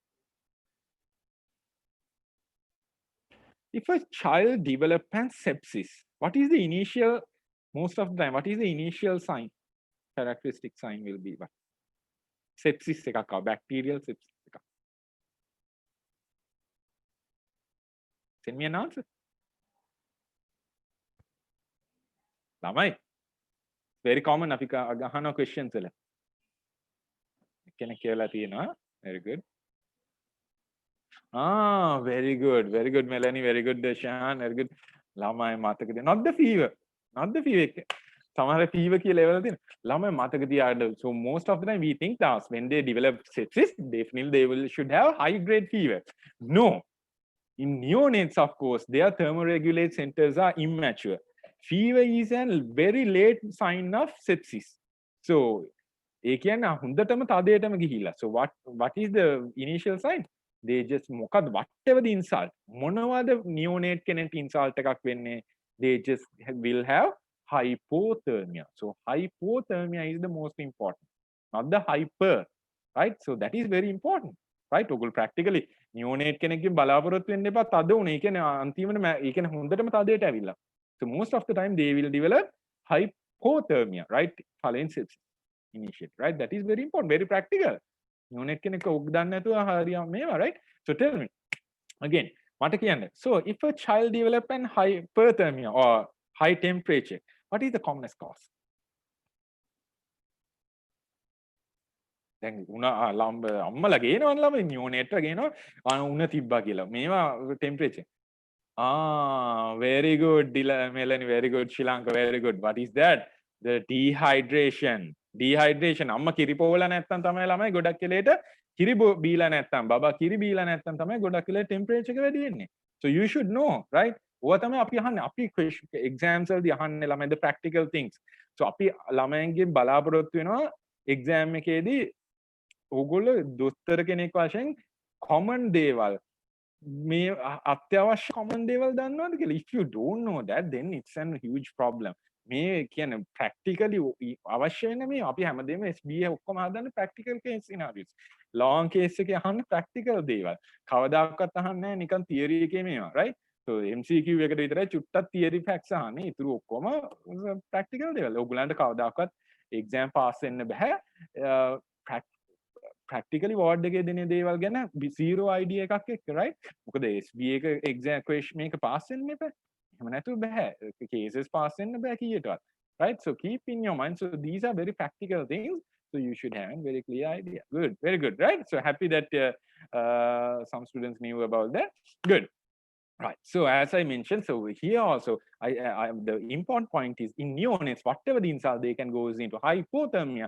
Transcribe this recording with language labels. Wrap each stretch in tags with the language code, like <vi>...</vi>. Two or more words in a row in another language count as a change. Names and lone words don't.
<en>if a child develops an sepsis what is the initial most of the time what is the initial sign characteristic sign will be what sepsis එකක් bacterial sepsis එකක් send me an answer ළමයි very common</en> <si>අපි අහන questions වල කෙනෙක් කියලා තියෙනවා.</si> <en>Very good. Very good. Very good, Melanie. Very good, Deshan. Very good.</en> <si>ළමයි මතකද?</si> <en>Not the fever. Not the fever.</en> <si>සමහර fever කියලා level තියෙන. ළමයි මතක තියාගන්න.</si> <en>So most of the time we think that when they develop sepsis, definitely they should have high grade fever. No. In neonates, of course, their thermoregulate centers are immature. Fever is a very late sign of sepsis. So,</en> <si>ඒ කියන්නේ හොඳටම තදයටම ගිහිලා.</si> <en>So what is the initial sign? They just මොකද whatever the insult.</en> <si>මොනවද neonate කෙනෙක්ට insult එකක් වෙන්නේ?</si> <en>They just will have hypothermia. So hypothermia is the most important, not the hyper, right? So that is very important, right?</en> <si>ඔගොල්ලෝ practically neonate කෙනෙක්ගෙන් බලාපොරොත්තු වෙන්න එපා තද උනේ. ඒ කියන්නේ අන්තිමට ඒ කියන්නේ හොඳටම තදයට ඇවිල්ලා.</si> <en>So most of the time they will develop hypothermia, right? Following sepsis initiate, right? That is very important, very practical.</en> <si>neonate කෙනෙක් ඔක් දන්නේ නැතුව හරියම මේවා,</si> <en>right? So tell me again</en> <si>මට කියන්න.</si> <en>So if a child develop an hyperthermia or high temperature, what is the commonest cause?</en> <si>දැන් උණ ළම්බ අම්මලා ගේනවනේ ළමයි නියෝනේට් එක ගේනවා උණ තිබ්බා කියලා.</si> <en>මේවා temperature. Very good, Melanie. Very good, Sri Lanka. Very good. What is that? The dehydration. Dehydration.</en> <si>අම්මා කිරි පොවලා නැත්තම් තමයි ළමයි ගොඩක් වෙලේට කිරි බීලා නැත්තම් බබා කිරි බීලා නැත්තම් තමයි ගොඩක් වෙලේ temperature එක වැඩි වෙන්නේ.</si> <en>So you should know, right?</en> <si>ඔය තමයි අපි අහන්නේ. අපි exams වලදී අහන්නේ ළමයි</si> <en>the practical things.</en> <si>So අපි ළමයන්ගෙන් බලාපොරොත්තු වෙනවා exam එකේදී ඕගොල්ලෝ දොස්තර කෙනෙක් වශයෙන් common දේවල් මේ අත්‍යවශ්‍ය common දේවල් දන්නවද කියලා.</si> <en>If you don't know that, then it's a huge problem.</en> <si>මේ කියන්නේ practically අවශ්‍ය වෙන මේ අපි හැමදේම SBA ඔක්කොම හදන්නේ</si> <en>practical case scenarios. long case</en> <si>එකේ අහන්නේ practical දේවල්. කවදාකවත් අහන්නේ නැහැ නිකන් theory එකේ මේවා, right? So MCQ එකට විතරයි චුට්ටක්</si> <en>theory facts</en> <si>අහන්නේ. ඊටු ඔක්කොම practical දේවල්. ඔයගොල්ලන්ට කවදාකවත්</si> <en>exam pass</en> <si>වෙන්න බෑ.</si> <en>practically ward</en> <si>එකේ දෙන දේවල් ගැන</si> <en>zero idea</en> <si>එකක් එක්ක, right? මොකද SBA එක</si> <en>exam question</en> <si>මේක pass වෙන්න එපා. එහෙම නැතුව බෑ.</si> <en>cases pass</en> <si>වෙන්න බෑ කීයටවත්.</si> <en>Right? So keep in your mind. So these are very practical things. So you should have a very clear idea. Good, very good, right? So happy that some students knew about that. Good. Right. So as I mentioned, so here also, the important point is in neonates, whatever the insult, they can go into hypothermia.</en>